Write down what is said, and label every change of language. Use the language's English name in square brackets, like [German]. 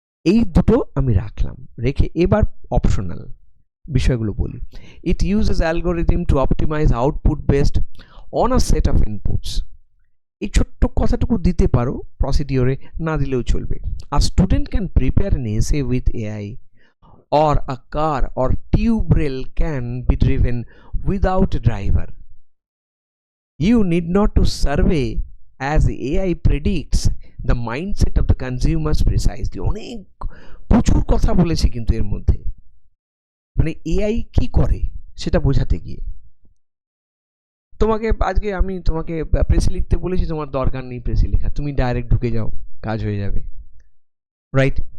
[Bangla] এই দুটো আমি রাখলাম, রেখে এবার অপশনাল বিষয়গুলো বলি। [English] It uses algorithm to optimise output based on a set of inputs. [Bangla] এই ছোট্ট কথাটুকু দিতে পারো প্রসিডিওরে, না দিলেও চলবে। [English] A student can prepare an essay with AI, or a car or tube rail can be driven without a driver. You need not to survey as AI predicts the mindset of the consumers precisely. [Bangla] অনেক প্রচুর কথা বলেছি কিন্তু এর মধ্যে, মানে AI কি করে সেটা বোঝাতে গিয়ে। তোমাকে আজকে আমি তোমাকে প্রেসে লিখতে বলেছি, তোমার দরকার নেই প্রেসে লেখা, তুমি ডাইরেক্ট ঢুকে যাও, কাজ হয়ে যাবে, রাইট?